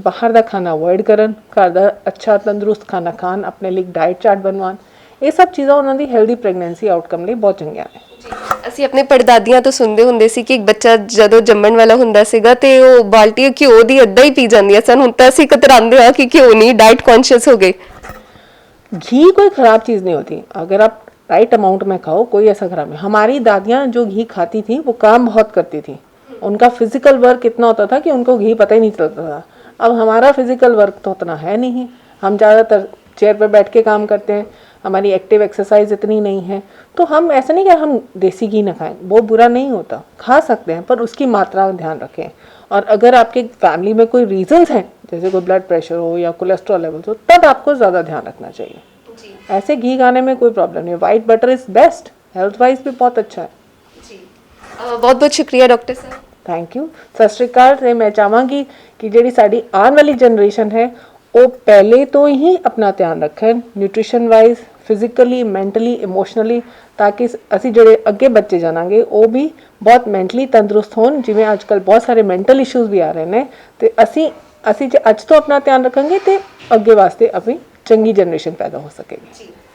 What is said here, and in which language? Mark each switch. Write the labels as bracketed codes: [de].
[pa] ਬਾਹਰ ਦਾ ਖਾਣਾ ਅਵੋਇਡ ਕਰਨ, ਘਰ ਦਾ ਅੱਛਾ ਤੰਦਰੁਸਤ ਖਾਣਾ ਖਾਣ, ਆਪਣੇ ਲਈ ਡਾਈਟ ਚਾਰਟ ਬਣਵਾਉਣ। ਇਹ ਸਭ ਚੀਜ਼ਾਂ ਉਹਨਾਂ ਦੀ ਹੈਲਦੀ ਪ੍ਰੈਗਨੈਂਸੀ ਆਊਟਕਮ ਲਈ ਬਹੁਤ ਚੰਗੀਆਂ ਨੇ। ਅਸੀਂ ਆਪਣੇ ਪੜਦਾਦੀਆਂ ਤੋਂ ਸੁਣਦੇ ਹੁੰਦੇ ਸੀ ਕਿ ਇੱਕ ਬੱਚਾ ਜਦੋਂ ਜੰਮਣ ਵਾਲਾ ਹੁੰਦਾ ਸੀਗਾ ਤੇ ਉਹ ਬਾਲਟੀ ਘਿਓ ਦੀ ਅੱਧਾ ਹੀ ਪੀ ਜਾਂਦੀਆਂ ਸਨ। ਹੁਣ ਤਾਂ ਅਸੀਂ ਕਤਰਾਉਂਦੇ ਹਾਂ ਕਿ ਘਿਓ ਨਹੀਂ, [hi] डाइट कॉन्शियस हो गए। घी कोई ख़राब चीज़ नहीं होती, अगर आप राइट अमाउंट में खाओ कोई ऐसा ख़राब नहीं। हमारी दादियाँ जो घी खाती थी वो काम बहुत करती थी, उनका फिजिकल वर्क इतना होता था कि उनको घी पता ही नहीं चलता था। अब हमारा फिजिकल वर्क तो उतना है नहीं, हम ज़्यादातर चेयर पर बैठ के काम करते हैं, हमारी एक्टिव एक्सरसाइज इतनी नहीं है। तो हम ऐसा नहीं कि हम देसी घी ना खाएं, वो बुरा नहीं होता, खा सकते हैं, पर उसकी मात्रा का ध्यान रखें। और अगर आपके फैमिली में कोई रीजंस हैं, जैसे कोई ब्लड प्रेशर हो या कोलेस्ट्रॉल लेवल्स हो, तब आपको ज़्यादा ध्यान रखना चाहिए। ऐसे घी खाने में कोई प्रॉब्लम नहीं है। White butter is best, health wise भी बहुत अच्छा है। बहुत बहुत शुक्रिया डॉक्टर साहब। Thank you. सत श्री अकाल। [pa] ਤੇ ਮੈਂ ਚਾਹਾਂਗੀ ਕਿ ਜਿਹੜੀ ਸਾਡੀ ਆਉਣ ਵਾਲੀ ਜਨਰੇਸ਼ਨ ਹੈ ਉਹ ਪਹਿਲੇ ਤੋਂ ਹੀ ਆਪਣਾ ਧਿਆਨ ਰੱਖਣ, nutrition wise, physically, mentally, emotionally, ਤਾਂ ਕਿ ਅਸੀਂ ਜਿਹੜੇ ਅੱਗੇ ਬੱਚੇ ਜਾਣਾਂਗੇ ਉਹ ਵੀ ਬਹੁਤ ਮੈਂਟਲੀ ਤੰਦਰੁਸਤ ਹੋਣ। ਜਿਵੇਂ ਅੱਜ ਕੱਲ੍ਹ ਬਹੁਤ ਸਾਰੇ ਮੈਂਟਲ ਇਸ਼ੂਜ਼ ਵੀ ਆ ਰਹੇ ਨੇ, ਤੇ ਅਸੀਂ ਜੇ ਅੱਜ ਤੋਂ ਆਪਣਾ ਧਿਆਨ ਰੱਖਾਂਗੇ ਤੇ ਅੱਗੇ ਵਾਸਤੇ ਆਪਣੀ ਚੰਗੀ ਜਨਰੇਸ਼ਨ ਪੈਦਾ ਹੋ ਸਕੇਗੀ।